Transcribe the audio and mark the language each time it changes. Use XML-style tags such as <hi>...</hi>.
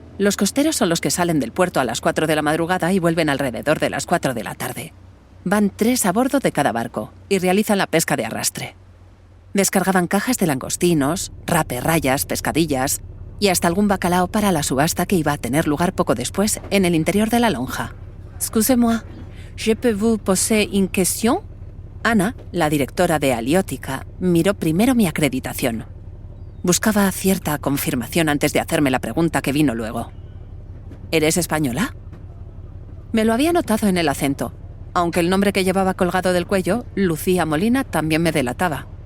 <es>Los costeros son los que salen del puerto a las 4 de la madrugada y vuelven alrededor de las 4 de la tarde. Van 3 a bordo de cada barco y realizan la pesca de arrastre. Descargaban cajas de langostinos, rape, rayas, pescadillas y hasta algún bacalao para la subasta que iba a tener lugar poco después en el interior de la lonja.</es> <fr>«Excusez-moi, je peux vous poser une question?»</fr> <es>Ana, la directora de Aliótica, miró primero mi acreditación. Buscaba cierta confirmación antes de hacerme la pregunta que vino luego. ¿Eres española? Me lo había notado en el acento, aunque el nombre que llevaba colgado del cuello, Lucía Molina, también me delataba.</es>